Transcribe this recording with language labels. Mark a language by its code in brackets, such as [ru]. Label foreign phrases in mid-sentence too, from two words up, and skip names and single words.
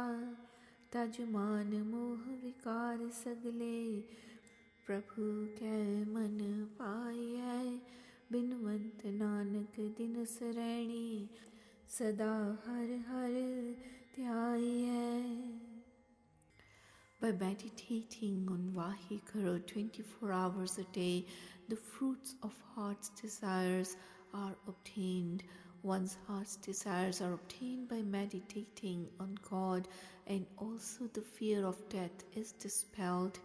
[pa] ਤਜ ਮਾਨ ਮੋਹ ਵਿਕਾਰ ਸਗਲੇ, ਪ੍ਰਭੂ ਕੈ ਮਨ ਪਾਇਐ। ਬਿਨਵੰਤ ਨਾਨਕ ਦਿਨ ਸਰੈਣੀ, ਸਦਾ ਹਰ ਹਰ ਧਿਆਇਐ। [en] By meditating on Vaheguru 24 hours a day, the fruits of heart's desires are obtained. One's heart's desires are obtained by meditating on God, and also the fear of death is dispelled.